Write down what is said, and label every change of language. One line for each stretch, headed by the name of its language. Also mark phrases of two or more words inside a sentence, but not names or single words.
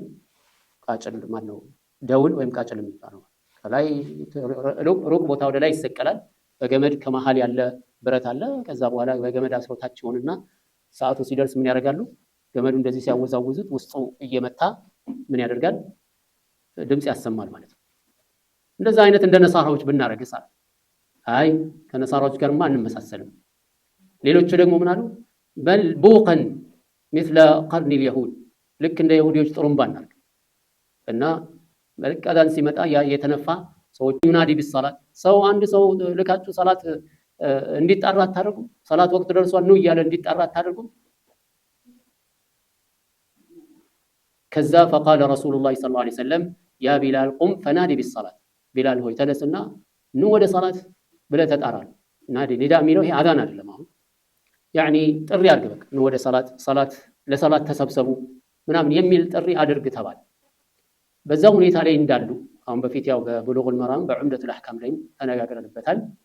Amharic: ቃጭል ማለት ነው። ደውል ወይም ቃጭል የሚባለው ከላይ ሩቅ ቦታ ወደ ላይ ይሰቀላል። በገመድ ከመሃል ያለ ብረት አለ። ከዛ በኋላ በገመድ አስረው ታች ይሆንና ሰዓቱ ሲደርስ ምን ያደርጋሉ? ገመዱ እንደዚህ ሲያወዛውዙት ውስጡ እየመታ ምን ያደርጋል? ድምጽ ያሰማል ማለት ነው። እንደዛ አይነት እንደ ነሳራዎች ብናረግስ አይ ከነሳራዎች ጋርማ አንመሳሰልም። ሌሎቹ ደግሞ ምን አሉ?
Arabic: بل بوقا مثل قرن اليهود
Amharic: ልክ እንደ ይሁዲዎች ጥሩምባ እናርግ። እና መልክ አዛን ሲመጣ የተነፋ ሰዎች
Arabic: ينادي بالصلاة
Amharic: ሰው አንድ ሰው ልካችሁ ሰላት እንዲጣራ አታደርጉም? ሰላት ወቅት ደርሷል ነው እያለ እንዲጣራ አታደርጉም?
Arabic: ከዛ فقال رسول الله صلى الله عليه وسلم يا بلال قم فنادي بالصلاه
Amharic: ቢላል ሆይ ተነስና ኑ ወደ ሰላት ብለህ ተጣራ።
Arabic: نادِ نداء
Amharic: የሚለው ይሄ አዛን አይደለም። አሁን ያኒ ጥሪ አድርግ፣ በቃ ኑ ወደ ሰላት ለሰላት ተሰብሰቡ ምናምን የሚል ጥሪ አድርግ ተባለ። በዛ ሁኔታ ላይ እንዳሉ አሁን በፊት ያው በብሉጉል መራም በዑምደቱል አህካም ላይ ተነጋግረንበታል።